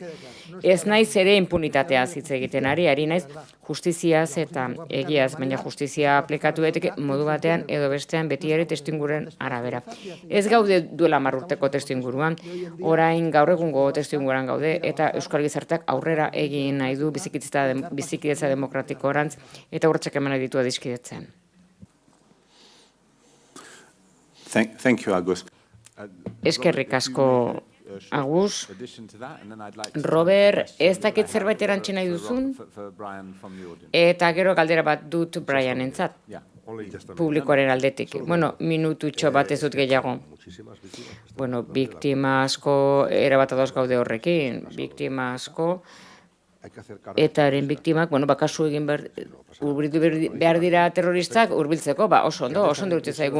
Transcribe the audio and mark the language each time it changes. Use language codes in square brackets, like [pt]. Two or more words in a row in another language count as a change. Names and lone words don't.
[eu] Ez naiz ere impunitateaz hitz egiten ari naiz justiziaz eta egiaz, baina justizia aplikatu daiteke modu batean edo bestean beti ere testuinguruaren arabera. Ez gaude duela 10 urteko testuinguruan, orain gaur egungo testuinguruan gaude eta euskal gizarteak aurrera egin nahi du bizikidetza demokratikorantz eta urratsak eman nahi ditu adiskidetzen. [en] Thank you, Agus. [eu] Eskerrik asko, Agus. Robert, ez dakit zerbait erantzi nahi duzun? Eta gero galdera bat dut Brian entzat, publikoaren aldetik. Bueno, minututxo bat ez dut gehiago. Bueno, biktima asko erabat adoz gaude horrekin, biktima asko, eta haren biktimak, kasu egin behar dira terroristak hurbiltzeko, oso ondo dut zaigu.